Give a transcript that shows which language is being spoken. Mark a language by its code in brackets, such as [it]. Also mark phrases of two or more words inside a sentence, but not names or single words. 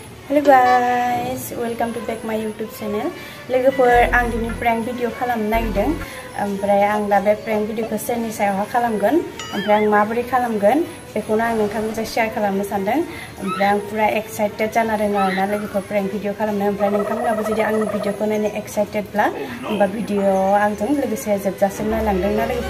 [en] Hello guys, welcome to back my YouTube channel. [brx] Logoफोर आं दिनै [en] prank video [brx] खालामनो नागिरदों। ओमफ्राय आं दा बे [en] prank video [brx] खौ सोरनि सायाव खालामगोन ओमफ्राय आं माबोरै खालामगोन बेखौनो आं नोंथांजों शेयार खालामनो सानदों। ओमफ्राय आं पुरा एक्साइटेड जाना दङ आरोना लोगोफोर [en] prank video [brx] खालामनो। ओमफ्राय नोंथांमोनाबो जुदि आंनि भिडिअखौ नायनो एक्साइटेडब्ला होमबा भिडिअआव आंजों लोगोसे जोबजासिम नायलांदोंना लोगोफोर।